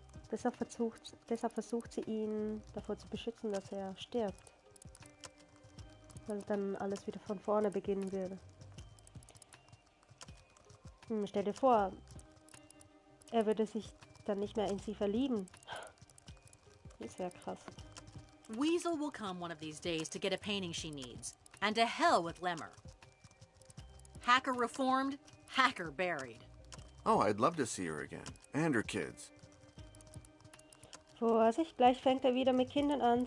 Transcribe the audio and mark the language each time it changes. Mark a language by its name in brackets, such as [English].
[German] Deshalb versucht sie ihn davor zu beschützen, dass er stirbt. Weil dann alles wieder von vorne beginnen würde. Stell dir vor, er würde sich dann nicht mehr in sie verlieben. Das wäre krass. [English] Weasel will come one of these days to get a painting she needs. And to hell with Lemmer. Hacker reformed, hacker buried. Oh, I'd love to see her again. And her kids. [German] Vorsicht, gleich fängt er wieder mit Kindern an.